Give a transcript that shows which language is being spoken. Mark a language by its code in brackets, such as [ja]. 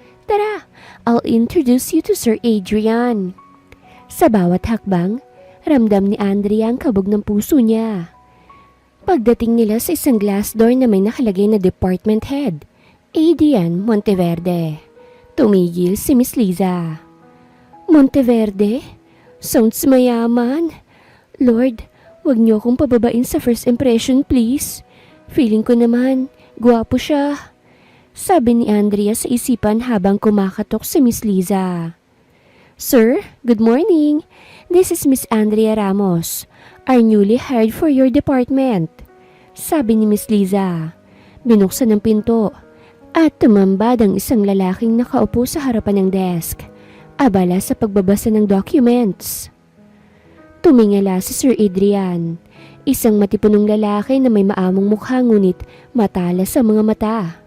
[en] Tara, I'll introduce you to Sir Adrian. [tl] Sa bawat hakbang, ramdam ni Andrea ang kabog ng puso niya. Pagdating nila sa isang glass door na may nakalagay na department head, Adrian Monteverde. Tumigil si Miss Liza. Monteverde? Sounds mayaman. Lord, wag niyo akong pababain sa first impression, please. Feeling ko naman, gwapo siya. Sabi ni Andrea sa isipan habang kumakatok si Miss Liza. [en] Sir, good morning. This is Miss Andrea Ramos, our newly hired for your department. [tl] Sabi ni Miss Liza. Binuksan ang pinto at tumambad ang isang lalaking nakaupo sa harapan ng desk, abala sa pagbabasa ng documents. Tumingala si Sir Adrian, isang matipunong lalaki na may maamong mukha ngunit matalas sa mga mata.